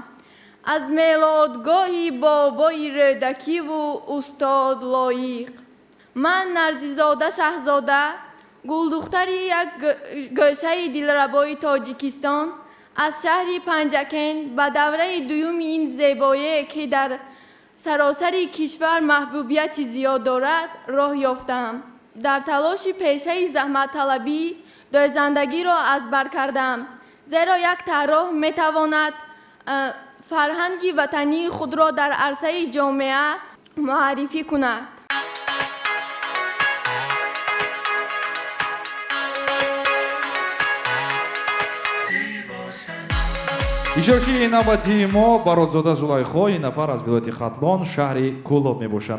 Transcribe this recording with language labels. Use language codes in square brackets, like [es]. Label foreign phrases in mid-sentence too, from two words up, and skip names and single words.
[fa] از میلادگاه بابای ردکی و استاد لایق، من نرزیزاده شهزاده، گلدختر یک گوشه دلربای تاجیکستان، از شهر پنجکین به دوره دوم این زیبایی که در سراسر کشور محبوبیت زیاد دارد راه یافتم. در تلاش پیشه زحمت طلبی زندگی را از بر کردم، زیرا یک طراح می تواند فرهنگ وطنی خود را در عرصه جامعه معرفی کند. [tg] ишоки навбати мо бародзода зулайхо ин нафар аз вилояти хатлон шаҳри кӯлоб мебошанд.